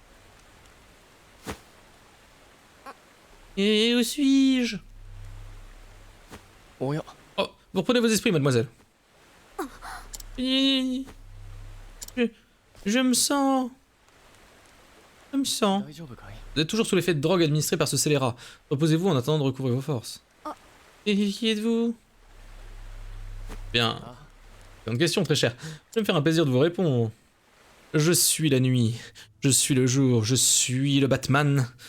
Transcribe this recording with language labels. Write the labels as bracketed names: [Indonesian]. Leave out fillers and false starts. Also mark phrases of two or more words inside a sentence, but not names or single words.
[French] Et où suis-je? [Japanese] おや [French] Oh, vous reprenez vos esprits, mademoiselle. Je me sens... Je me sens... [Japanese] 大丈夫かい [French] Vous êtes toujours sous l'effet de drogue administrée par ce scélérat. Reposez-vous en attendant de recouvrer vos forces. Et qui êtes-vous? Bien. Bonne question, très cher. Je vais me faire un plaisir de vous répondre. Je suis la nuit. Je suis le jour. Je suis le Batman.